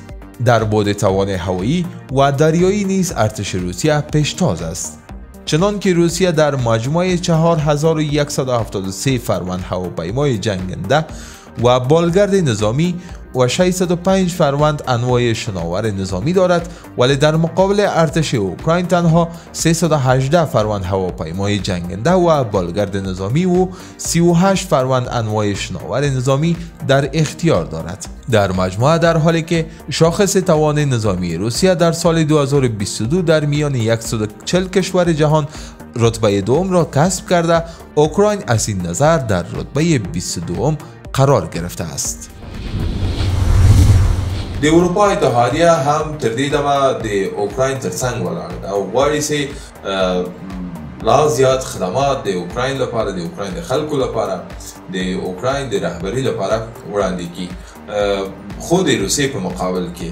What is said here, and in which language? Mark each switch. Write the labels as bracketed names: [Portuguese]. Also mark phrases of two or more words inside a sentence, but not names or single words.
[Persian] در بعد توان هوایی و دریایی نیز ارتش روسیه پیشتاز است، چنان که روسیه در مجموع 4173 فروند هواپیمای جنگنده و بالگرد نظامی و 605 فروند انواع شناور نظامی دارد، ولی در مقابل ارتش اوکراین تنها 318 فروند هواپیمای جنگنده و بالگرد نظامی و 38 فروند انواع شناور نظامی در اختیار دارد. در مجموع در حالی که شاخص توان نظامی روسیه در سال 2022 در میان 140 کشور جهان رتبه دوم را کسب کرده، اوکراین از این نظر در رتبه 22 قرار گرفته است. [Pashto] د اروپا اتحادیه هم تر دې دمه د اوکراین ترڅنګ ولاړه ده او غواړي چې لا زیات خدمات د اوکراین لپاره، د اوکراین د خلکو لپاره، د اوکراین د رهبرۍ لپاره وړاندې کړي، خو د روسیې په مقابل کې.